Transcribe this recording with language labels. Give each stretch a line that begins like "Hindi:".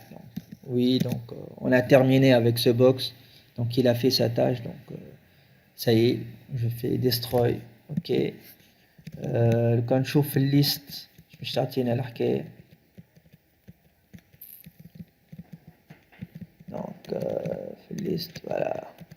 French: Donc, oui, donc on a terminé avec ce box. Donc il a fait sa tâche. Donc ça y est, je fais destroy. Ok.
Arabic: كان نشوف في الليست مش تعطينا الحكاية. Donc في الليست voilà.